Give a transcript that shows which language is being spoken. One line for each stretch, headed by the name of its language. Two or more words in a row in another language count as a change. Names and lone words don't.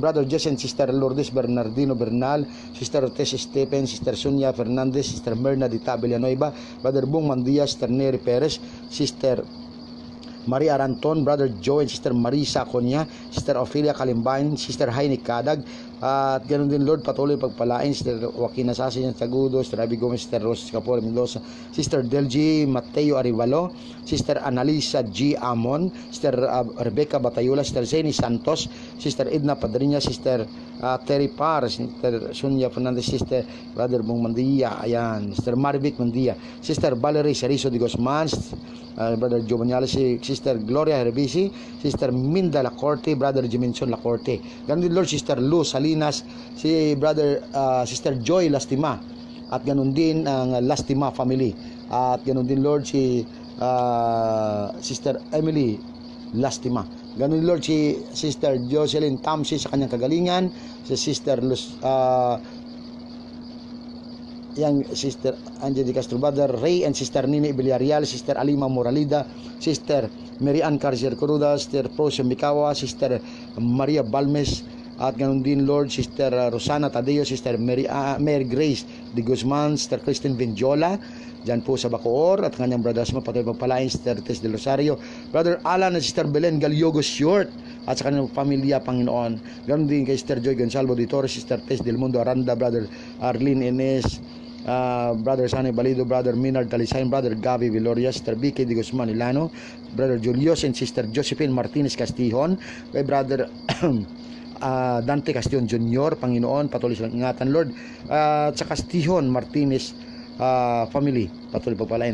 Filipino: Brother Jess and Sister Lourdes Bernardino Bernal, Sister Tess Stephen, Sister Sonia Fernandez, Sister Merna Dita Villanueva, Brother Bong Mandia, Sister Neri Perez, Sister Maria Aranton, Brother Joe and Sister Marisa Conya, Sister Ophelia Kalimbain, Sister Heine Kadag, at ganoon din Lord, patuloy pagpalain Sister Joaquin Asasin Tagudo, Sister Abby Gomez, Sister Rose Capore Mendoza, Sister Delgi Mateo Arivalo, Sister Analisa G. Amon, Sister Rebecca Batayula, Sister Zeni Santos, Sister Edna Padriña, Sister Terry Par, Sister Sonia Fernandez, Sister Brother Bong Mandia, ayan, Sister Marvic Mandia, Sister Valerie Cerizo de Guzman, Brother Joe Banyales, Sister Gloria Herbisi, Sister Minda Lacorte, Brother Jimenson Lacorte. Ganun din Lord, Sister Luz Salida Salinas, si Sister Joy Lastima, at ganun din ang Lastima family, at ganun din Lord si Sister Emily Lastima, ganun Lord si Sister Jocelyn Tamsi sa kanyang kagalingan, si Sister Sister Angel Castro, Brother Ray and Sister Nini Villarreal, Sister Alima Moralida, Sister Mary Ann Carcer Coruda, Sister Prosio Mikawa, Sister Maria Balmes, at ganun din Lord Sister Rosana Tadeo, Sister Mary Grace de Guzman, Sister Christine Benjola dyan po sa Bacoor, at kanyang brothers mo patuloy pagpalain, Sister Tess de Rosario, Brother Alan at Sister Belen Galiogo Short at sa kanyang pamilya, Panginoon. Ganun din kay Sister Joy Gonzalo de Torres, Sister Tess del Mundo Aranda, Brother Arlene Enes, Brother Sani Balido, Brother Minard Talisain, Brother Gabi Viloria, Sister Vicky de Guzman Ilano, Brother Julius and Sister Josephine Martinez Castillon, kay Brother Dante Castillon Jr., Panginoon, patuloy silang ingatan Lord, sa Castillon Martinez family, patuloy pagpalain.